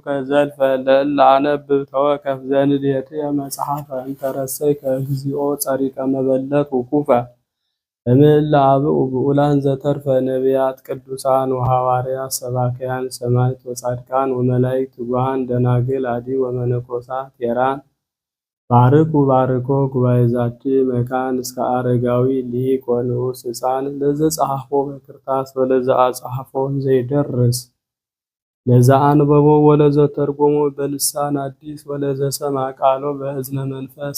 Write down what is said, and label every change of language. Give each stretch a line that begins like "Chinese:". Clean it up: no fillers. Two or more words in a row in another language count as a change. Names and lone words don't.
Geez: ዘልፈ ለእለ አነብብ ተወከፍ ዘንዴትየ መጽሐፈ እንተ ረሰይከ እግዚኦ ጸሪቀ መበለት ውኩፈ እምእለ አብኡ ብኡላን ዘተርፈ ነቢያት ቅዱሳን ወሐዋርያት ሰባክያን ሰማዕት ወጻድቃን ወመላእክት ትጉሃን ደናግል አዲ ወመነኮሳት ቴራን ባርኩ ባርኮ ጉባኤ ዛቲ መካን እስከ አረጋዊ ሊቅ ወንዑስ ሕፃን ለዘጸሐፎ በክርታስ ወለዘአጸሐፎ ዘይደርስ ለዘአንበቦ ወለዘተርጎሞ በልሳን አዲስ ወለዘሰምዐ ቃሎ በእዝነ መንፈስ